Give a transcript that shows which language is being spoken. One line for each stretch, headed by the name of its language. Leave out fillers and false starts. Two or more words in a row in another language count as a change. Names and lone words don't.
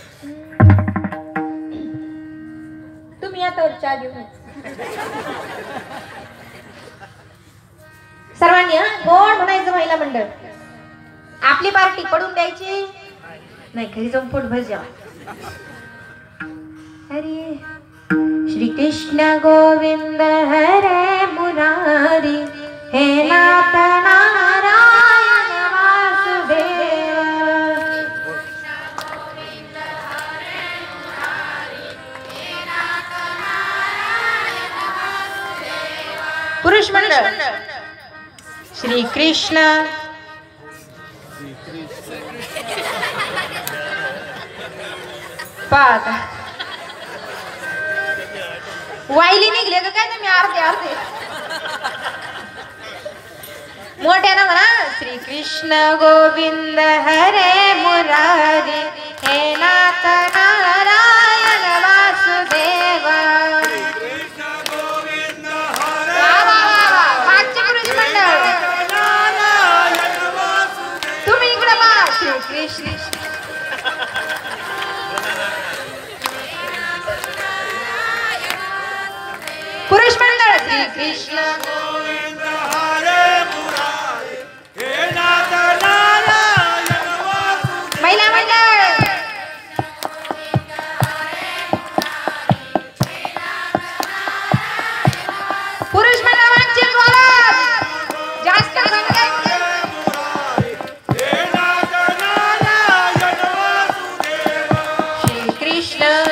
Marathi: तुम्ही आता चहा घेऊन सर्वांनी गोड म्हणायचं. महिला मंडळ आपली पार्टी पडून द्यायची नाही, घरी जाऊन पोटभर जेवा.
Sanskrit: हरे श्री कृष्ण गोविंद हरे मुरारी हे नाथ नारायण वासुदेवा
Marathi: पुरुष मंडळ श्री कृष्ण पाहता वाईली निघले का काय तुम्ही अर्धे अर्धे मोठ्यानं म्हणा.
Sanskrit: श्री कृष्ण गोविंद हरे मुरारी हे नाथ नारायण वासुदेवा
Marathi: मागचे पुरुष मंडळ तुम्ही इकडे पहा.
Sanskrit: श्री कृष्ण
Marathi: पुरुष मंडळ
Sanskrit: श्री कृष्ण गोविंद हरे मुरारी हे नाथ नारायण वासुदेवा
Marathi: महिला मंडळ पुरुष मंडळ मागचे जास्त
Sanskrit: हे नाथ नारायण वासुदेवा श्री कृष्ण